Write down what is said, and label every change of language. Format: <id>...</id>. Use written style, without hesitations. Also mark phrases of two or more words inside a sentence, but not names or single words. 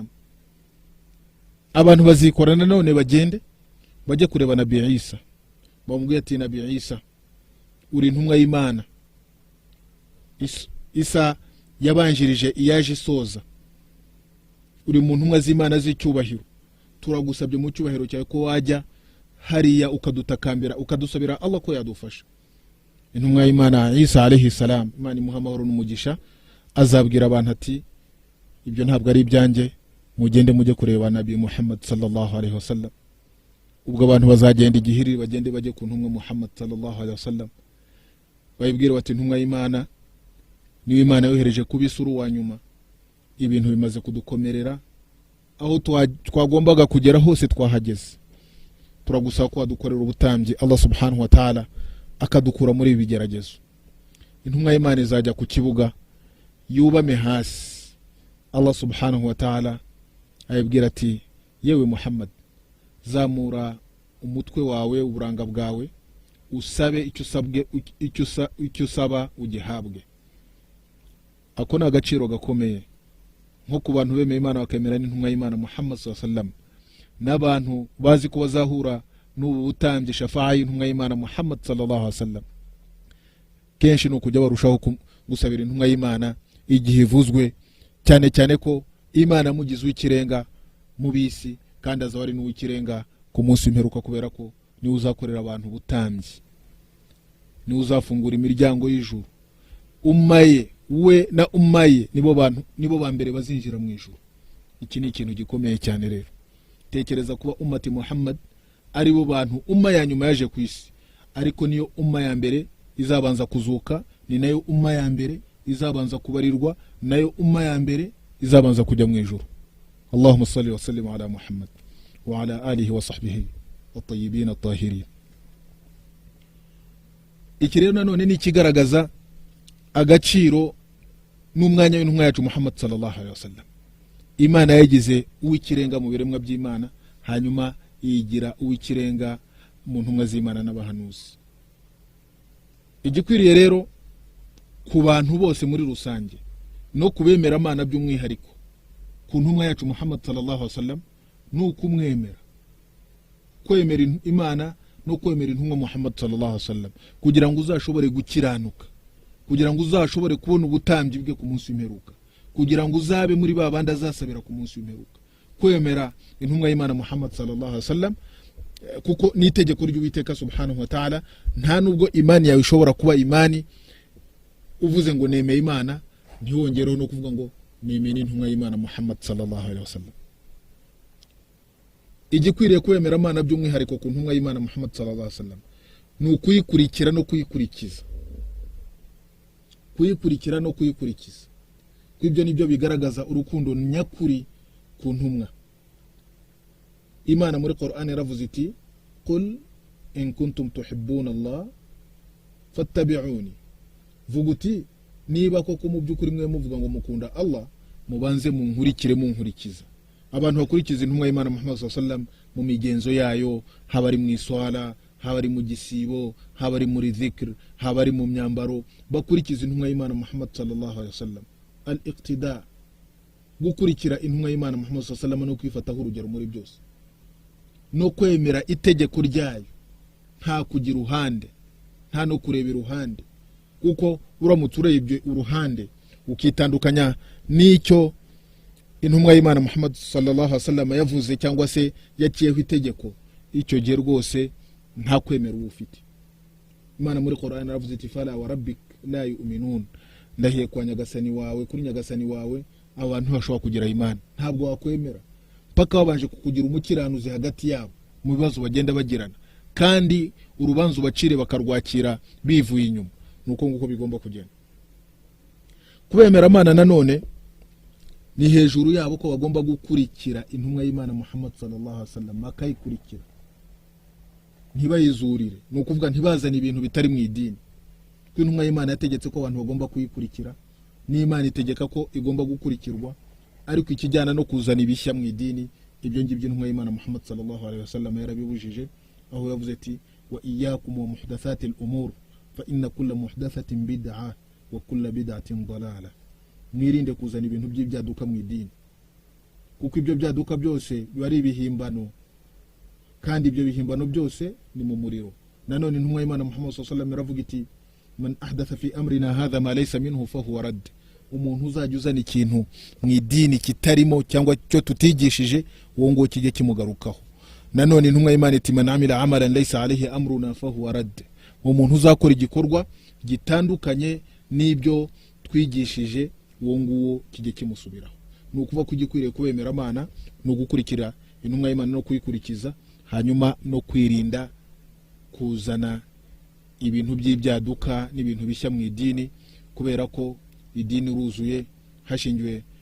<rw>Abantu bazikorana none bagende bajye kureba Nabi Isa, bamubwira ati Nabi Isa uri intumwa y'Imana, Isa yabanjirije iyaje soza, uri mu ntumwa z'Imana z'icyubahiro, turagusabye mu cyubahiro cyawe ko wajya hariya ukadutakambira ukadusabira Allah ko yadufasha. Intumwa y'Imana Isa</rw> <ar>عليه السلام,</ar> <rw>Imana imuha amahoro n'umugisha, azabwira abantu ati ibyo ntabwo ari ibyanjye, mugende mujye kureba Nabi Muhammad</rw> <ar>صلى الله عليه وسلم.</ar> <rw>Ubwo abantu bazagenda igihiri bagende bajye ku ntumwa Muhammad</rw> <ar>صلى الله عليه وسلم,</ar> <rw>bayibwira bati intumwa y'Imana niwe Imana yohereje kubisuru wa nyuma, ibintu bimaze kudukomerera, aho twagombaga kugera hose twahageze, turagusaba ko wadukorera ubutambyi Allah</rw> <ar>سبحانه وتعالى</ar> <rw>akadukura muri ibi bigeragezo. Intumwa y'Imana izajya ku kibuga yubame hasi, Allah</rw> <ar>سبحانه وتعالى</ar> <rw>ayibwira ati yewe Muhammad, zamura umutwe wawe uburanga bwawe usabe icyo usaba ugihabwe. Ako ni agaciro gakomeye, nko ku bantu bemeye Imana bakemera n'intumwa y'Imana Muhammad</rw> <ar>صلى الله عليه وسلم,</ar> <rw>n'abantu bazi ko bazahura n'ubu butambye shafa'a y'intumwa y'Imana Muhammad</rw> <ar>صلى الله عليه وسلم,</ar> <rw>kenshi no kujya barushaho gusabira intumwa y'Imana igihe ivuzwe, cyane cyane ko Imana mugize w'ikirenga mu bisi, kandi azaba ari n'uw'ikirenga ku munsi w'imperuka, kubera ko ni uzakorera abantu butambye, ni uzafungura imiryango y'ijuru. Ummaye we na ummaye nibo ba mbere bazinjira mu ijuru. Iki ni ikintu gikomeye cyane rero. Tekereza kuba ummati Muhammad ari bo bantu umma ya nyuma yaje ku isi, ariko niyo umma ya mbere izabanza kuzuka, ni nayo umma ya mbere izabanza kubarirwa, nayo umma ya mbere izabanza kujya mu ijuru.</rw> <ar>اللهم صل وسلم على محمد وعلى آله وصحبه الطيبين الطاهرين.</ar> <rw>Iki rero nanone ni kigaragaza agaciro n'umwanya w'intumwa yacu Muhammad</rw> <ar>صلى الله عليه وسلم.</ar> <rw>Imana yagize uw'ikirenga mu biremwa by'Imana, hanyuma yigira uw'ikirenga mu ntumwa z'Imana n'abahanuzi. Igikwiriye rero ku bantu bose muri rusange no kubemera Imana by'umwihariko, ku ntumwa yacu Muhammad</rw> <ar>صلى الله عليه وسلم,</ar> <rw>no kumwemera, kwemera Imana no kwemera intumwa Muhammad</rw> <ar>صلى الله عليه وسلم,</ar> <rw>kugira ngo uzashobore gukiranuka, kugira ngo uzashobore kubona ubutambyi bwe ku munsi w'imperuka, kugira ngo uzabe muri babandi azasabira ku munsi w'imperuka. Kwemera intumwa y'Imana Muhammad</rw> <ar>صلى الله عليه وسلم</ar> <rw>kuko ni itegeko ry'Uwiteka</rw> <ar>سبحانه وتعالى.</ar> <rw>Nta nubwo imani yawe ishobora kuba imani uvuze ngo nemeye Imana ntiwongereho no kuvuga ngo nemeye n'intumwa y'Imana Muhammad</rw> <ar>صلى الله عليه وسلم.</ar> <rw>Igikwiriye kwemera Imana by'umwihariko ku ntumwa y'Imana Muhammad</rw> <ar>صلى الله عليه وسلم</ar> <rw>ni ukuyikurikira no kuyikurikiza, kuyikurikira no kuyikurikiza. Kwibyo nibyo bigaragaza urukundo nyakuri ku ntumwa. Imana muri Qur'an yaravuze iti</rw> <ar>قل إن كنتم تحبون الله فاتبعوني,</ar> <rw>vuguti niba koko mu byukuri mwe muvuga ngo mukunda Allah, mubanze munkurikire munkurikiza. Abantu bakurikiza intumwa y'Imana Muhammad</rw> <ar>صلى الله عليه وسلم</ar> <rw>mu migenzo yayo, haba ari mu iswala, haba ari mu gisibo, haba ari muri dhikr, haba ari mu myambaro, bakurikiza intumwa y'Imana Muhammad</rw> <ar>صلى الله عليه وسلم.</ar> <rw>Al-iqtida, gukurikira intumwa y'Imana Muhammad</rw> <ar>صلى الله عليه وسلم</ar> <rw>no kwifataho urugero muri byose, no kwemera itegeko ryayo, nta kugira uruhande, nta no kureba iruhande, kuko uramutse urebye uruhande ukitandukanya n'icyo intumwa y'Imana Muhammad</rw> <ar>صلى الله عليه وسلم</ar> <rw>yavuze cyangwa se yaciyeho itegeko, icyo gihe rwose nta kwemera ufite. Imana muri Qur'an yaravuze iti</rw> <ar>فلا وربك لا يؤمنون,</ar> <rw>ndahiye kwa nyagasani wawe, kuri nyagasani wawe abantu bashobora kugira imana, ntabwo wakwemera paka babanje kukugira umukiranuzi hagati yabo mu bibazo bagenda bagirana, kandi urubanza ubacire bakarwakira bivuye inyuma. Nuko nguko bigomba kugenda. Kubemera Imana nanone ni hejuru yabo ko bagomba gukurikira intumwa y'Imana Muhammad</rw> <ar>صلى الله عليه وسلم,</ar> <rw>akayikurikira ntibayizurire, ni ukuvuga ntibazane ibintu bitari mu idini. Kuko intumwa y'Imana yategetse ko abantu bagomba kuyikurikira, n'Imana itegeka ko igomba gukurikirwa, ariko ikijyana no kuzana ibishya mu idini, ibyo ngibyo intumwa y'Imana Muhammad</rw> <ar>صلى الله عليه وسلم</ar> <rw>yarabibujije, aho yavuze ati</rw> <ar>وإياكم ومحدثات الأمور فإن كل محدثة بدعة وكل بدعة ضلالة.</ar> <rw>Mwirinde kuzana ibintu by'ibyaduka mu idini, kuko ibyo byaduka byose biba ari ibihimbano, kandi ibyo bihimbano byose ni mu muriro. Nanone intumwa y'Imana</rw> <ar>محمد صلى الله عليه وسلم</ar> <rw>yaravuga iti</rw> <ar>من أحدث في أمرنا هذا ما ليس منه فهو رد.</ar> <rw>Umuntu uzajya uzana ikintu mu idini kitarimo cyangwa cyo tutigishije, uwo ngo kijye kimugarukaho. Nanone intumwa y'Imana iti</rw> <ar>من عمل عملا ليس عليه أمرنا فهو رد.</ar> <rw>Umuntu uzakora igikorwa gitandukanye n'ibyo twigishije, uwo nguwo kijye kimusubiraho. Ni ukuva kugikwiriye kubemera Imana no gukurikira intumwa y'Imana no kuyikurikiza, hanyuma no kwirinda kuzana ibintu by'ibyaduka n'ibintu bishya mu idini, kubera ko idini ruzuye hashingiwe</rw>